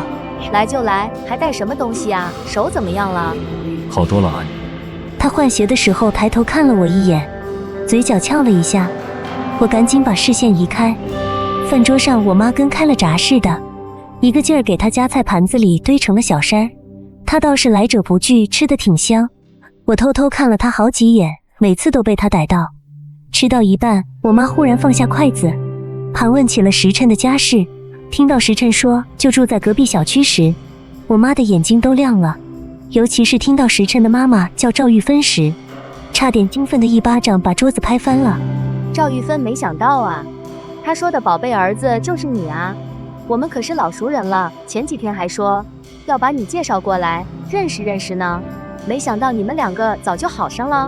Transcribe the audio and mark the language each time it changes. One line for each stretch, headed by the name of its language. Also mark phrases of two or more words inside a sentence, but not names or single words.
Chinese: 來就來，還帶什麼東西啊？手怎麼樣了？好多了，阿姨。她換鞋的時候抬頭看了我一眼，嘴角翹了一下，我趕緊把視線移開。飯桌上，我媽跟開了閘似的，一個勁兒給她夾菜，盤子裡堆成了小山。她倒是來者不拒，吃得挺香。我偷偷看了她好幾眼，每次都被她逮到。吃到一半，我媽忽然放下筷子，盤問起了時辰的家事。聽到時辰說就住在隔壁小區時，我媽的眼睛都亮了。尤其是聽到時辰的媽媽叫趙玉芬時，差點興奮的一巴掌把桌子拍翻了。趙玉芬，沒想到啊，她說的寶貝兒子就是你啊，我們可是老熟人了，前幾天還說要把你介紹過來認識認識呢，沒想到你們兩個早就好上了。